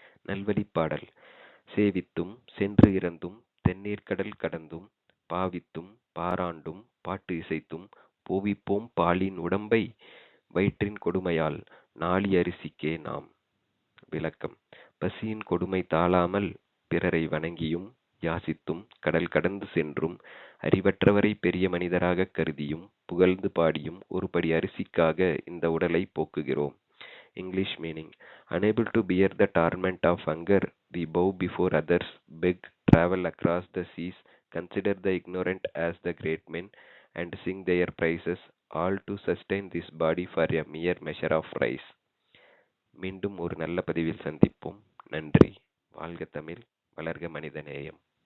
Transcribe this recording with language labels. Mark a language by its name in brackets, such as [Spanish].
[Tamil] நல்வழிப் பாடல்: சேவித்தும் சென்று இறந்தும் தென்னீர்க்கடல் கடந்தும் பாவித்தும் பாராண்டும் பாட்டு இசைத்தும் போவிப்போம் பாலின் உடம்பை வயிற்றின் கொடுமையால் நாழி அரிசிக்கே நாம். விளக்கம்: பசியின் கொடுமை தாழாமல் பிறரை வணங்கியும் யாசித்தும் கடல் கடந்து சென்றும் அறிவற்றவரை பெரிய மனிதராகக் கருதியும் புகழ்ந்து பாடியும் ஒருபடி அரிசிக்காக இந்த உடலை போக்குகிறோம். [English] English meaning: Unable to bear the torment of hunger, we bow before others, beg, travel across the seas, consider the ignorant as the great men, and sing their praises, all to sustain this body for a mere measure of rice. [Tamil] மீண்டும் ஒரு நல்ல பதிவில் சந்திப்போம். நன்றி. வாழ்க தமிழ், வளர்க மனிதநேயம்.